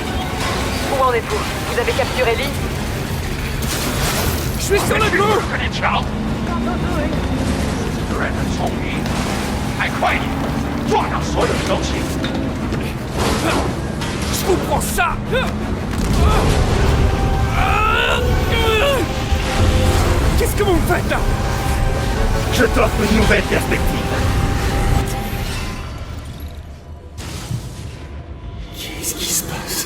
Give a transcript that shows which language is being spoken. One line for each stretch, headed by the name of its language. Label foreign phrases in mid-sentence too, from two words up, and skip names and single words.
French: Où en êtes-vous? Vous avez capturé Lee? Je suis sur le coup!
Chinese: 有人很聪明，太快点，撞到所有的东西。
French: Je vous prends ça! Qu'est-ce que vous me faites là? Je t'offre une nouvelle perspective. Qu'est-ce qui se passe?